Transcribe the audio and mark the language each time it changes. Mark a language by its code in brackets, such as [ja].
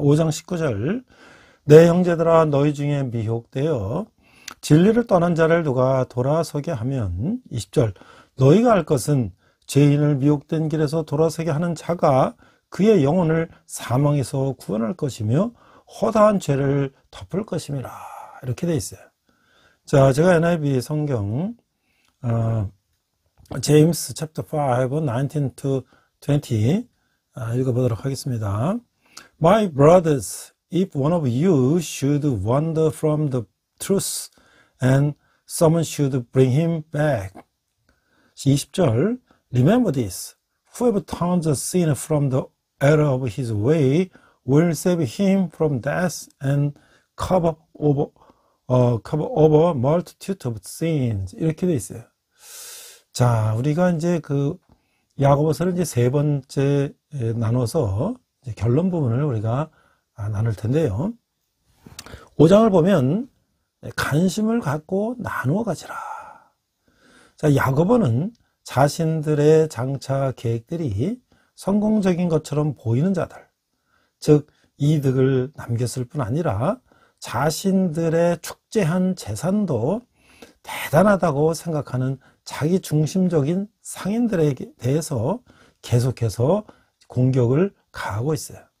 [ko] 5장 19절, 내 형제들아 너희 중에 미혹되어 진리를 떠난 자를 누가 돌아서게 하면, 20절, 너희가 알 것은 죄인을 미혹된 길에서 돌아서게 하는 자가 그의 영혼을 사망에서 구원할 것이며 허다한 죄를 덮을 것임이라. 이렇게 되어 있어요. 자, 제가 NIV 성경 [en] 제임스 챕터 5 19 to 20 [ko] 읽어보도록 하겠습니다. [en] My brothers, if one of you should wander from the truth and someone should bring him back. 20절, Remember this, whoever turns a sinner from the error of his way will save him from death and cover over multitude of sins. [ko] 이렇게 돼 있어요. 자, 우리가 이제 그 야고보서를 이제 세 번째 나눠서 이제 결론 부분을 우리가 나눌 텐데요. 5장을 보면 관심을 갖고 나누어 가지라. 자, 야고보는 자신들의 장차 계획들이 성공적인 것처럼 보이는 자들, 즉 이득을 남겼을 뿐 아니라 자신들의 축제한 재산도 대단하다고 생각하는 자기 중심적인 상인들에 대해서 계속해서 공격을 가하고 있어요.